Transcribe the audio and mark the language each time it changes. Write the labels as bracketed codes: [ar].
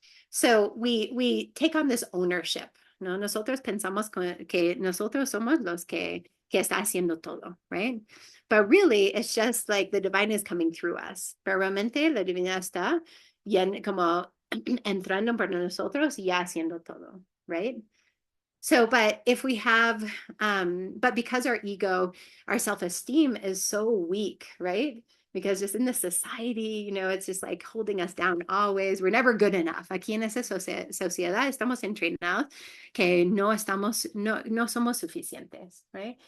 [en] So we take on this ownership, [es] ¿no? Nosotros pensamos que nosotros somos los que está haciendo todo, right? [en] But really, it's just like the divine is coming through us. [es] Pero realmente la divinidad está como entrando por nosotros y ya haciendo todo, right? [en] So, but if we have, but because our ego, our self-esteem is so weak, right? because just in this society, you know, it's just like holding us down always. We're never good enough. [es] Aquí en esa sociedad estamos entrenados que no somos suficientes, right?